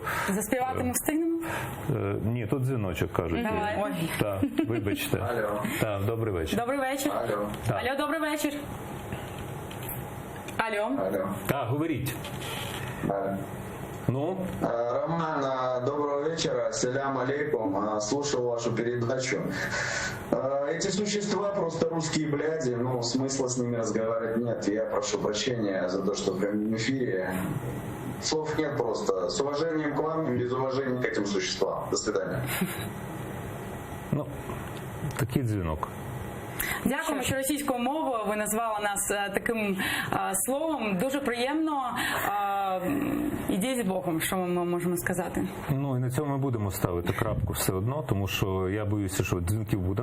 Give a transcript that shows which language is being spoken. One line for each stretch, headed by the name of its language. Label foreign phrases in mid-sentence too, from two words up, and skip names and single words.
Ukrainian: Заспівати ми встигнемо? Ні, тут дзвіночок, кажуть. Давай. Ой. Так, вибачте. Алло. Так, добрий вечір. Добрий вечір. Алло. Так. Алло, добрий вечір. Алло. Алло. Так, говоріть. Алло. Ну,
Russian: Роман, доброго вечера,
Arabic: سلام عليكم,
Russian: слушал вашу передачу. Эти существа просто русские бляди, ну смысла с ними разговаривать нет, я прошу прощения за то, что в прямом эфире слов нет просто. С уважением к вам, без уважения к этим существам. До свидания.
Ukrainian: ну, такий дзвінок. Дякуємо, що російською мовою ви назвали нас таким словом. Дуже приємно. Ідіть з Богом, що ми можемо сказати. Ну і на цьому ми будемо ставити крапку все одно, тому що я боюся, що дзвінків буде.